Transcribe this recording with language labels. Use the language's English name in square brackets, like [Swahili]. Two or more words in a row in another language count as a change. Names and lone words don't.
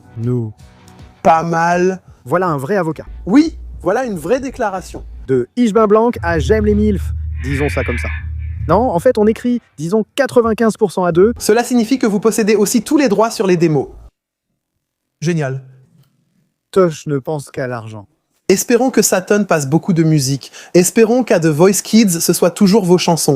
[French] Nous. Pas mal. Voilà un vrai avocat. Oui, voilà une vraie déclaration. De Ich bin blank à J'aime les milfs. Disons ça comme ça. Non, en fait, on écrit, disons 95% à 2. Cela signifie que vous possédez aussi tous les droits sur les démos. Génial. Tosh ne pense qu'à l'argent. Espérons que Saturn passe beaucoup de musique. Espérons qu'à The Voice Kids, ce soit toujours vos chansons.